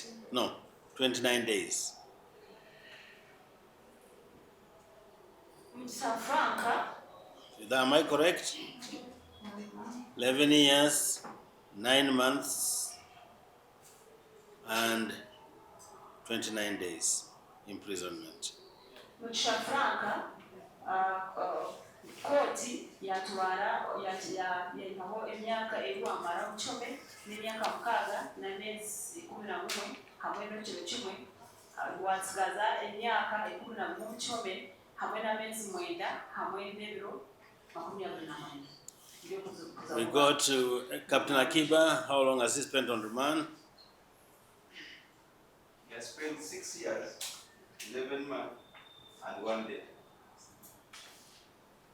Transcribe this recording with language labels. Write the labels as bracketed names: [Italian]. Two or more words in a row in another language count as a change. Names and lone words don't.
[English] No, 29 days. Am I correct? 11 years, 9 months, and 29 days imprisonment. [Nyankole] Koti yatwara yaho emyaka amara 10 n'emyaka 6 n'amezi 11 hamwe n'ekiro kimwe wasigaza emyaka 11 hamwe n'amezi 9 hamwe n'ebiro 24. [English] We go to Captain Akiba. How long has he spent on remand? He has spent 6 years, 11 months, and 1 day.